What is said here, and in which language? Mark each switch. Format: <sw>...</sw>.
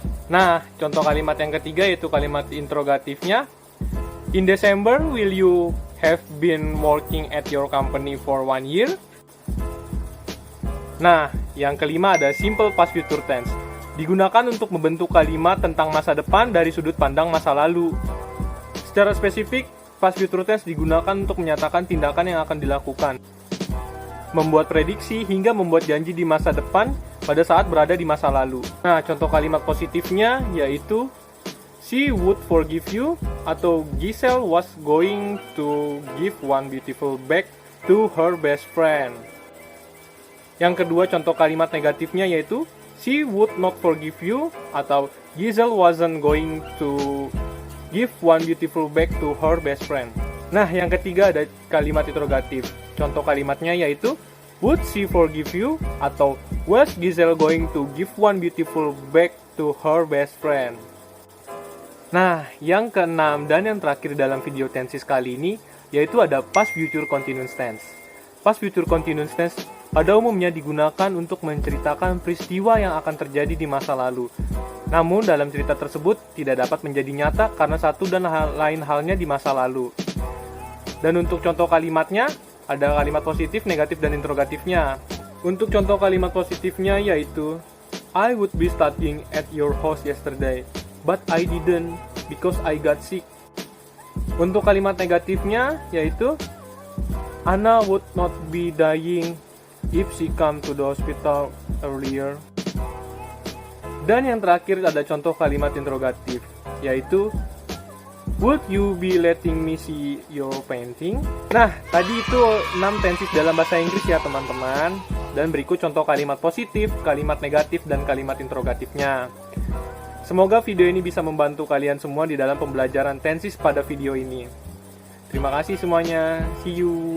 <id>Nah, contoh kalimat yang ketiga yaitu kalimat interrogatifnya</id> <en>in December will you have been working at your company for 1 year?</en> <id>Nah, yang kelima ada simple past future tense. Digunakan untuk membentuk kalimat tentang masa depan dari sudut pandang masa lalu. Secara spesifik, past future tense digunakan untuk menyatakan tindakan yang akan dilakukan, membuat prediksi hingga membuat janji di masa depan pada saat berada di masa lalu. Nah, contoh kalimat positifnya yaitu</id> <en>she would forgive you atau Giselle was going to give one beautiful bag to her best friend.</en> <id>Yang kedua contoh kalimat negatifnya yaitu</id> <en>she would not forgive you atau Giselle wasn't going to give one beautiful bag to her best friend.</en> <id>Nah, yang ketiga ada kalimat interrogatif. Contoh kalimatnya yaitu</id> <en>would she forgive you atau was Giselle going to give one beautiful bag to her best friend.</en> <id>Nah, yang keenam dan yang terakhir dalam video tenses kali ini yaitu ada past future continuous tense. Past future continuous tense pada umumnya digunakan untuk menceritakan peristiwa yang akan terjadi di masa lalu. Namun dalam cerita tersebut tidak dapat menjadi nyata karena satu dan lain halnya di masa lalu. Dan untuk contoh kalimatnya ada kalimat positif, negatif, dan interrogatifnya. Untuk contoh kalimat positifnya yaitu</id> <en>I would be studying at your house yesterday, but I didn't because I got sick.</en> <id>Untuk kalimat negatifnya yaitu</id> <en>Anna would not be dying if she come to the hospital earlier.</en> <id>Dan yang terakhir ada contoh kalimat interrogatif, yaitu</id> <en>Would you be letting me see your painting?</en> <id>Nah, tadi itu 6 tenses dalam bahasa Inggris ya teman-teman. Dan berikut contoh kalimat positif, kalimat negatif, dan kalimat interrogatifnya. Semoga video ini bisa membantu kalian semua di dalam pembelajaran tenses pada video ini. Terima kasih semuanya.</id> <en>See you.</en>